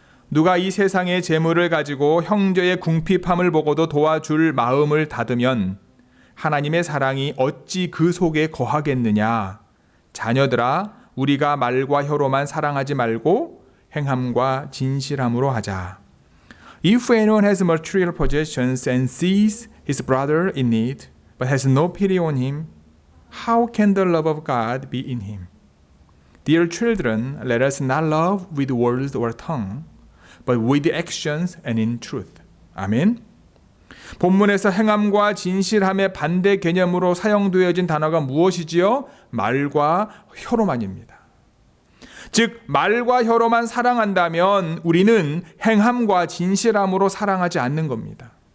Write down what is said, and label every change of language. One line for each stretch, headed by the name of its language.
Korean: 누가 이 세상의 재물을 가지고 형제의 궁핍함을 보고도 도와줄 마음을 닫으면 하나님의 사랑이 어찌 그 속에 거하겠느냐. 자녀들아, 우리가 말과 혀로만 사랑하지 말고 행함과 진실함으로 하자.
English: If anyone has material possessions and sees his brother in need, but has no pity on him, how can the love of God be in him? Dear children, let us not love with words or tongue, but with actions and in truth.
Korean: 아멘. 본문에서 행함과 진실함의 반대 개념으로 사용되어진 단어가 무엇이지요? 말과 혀로만입니다. 즉 말과 혀로만 사랑한다면 우리는 행함과 진실함으로 사랑하지 않는 겁니다.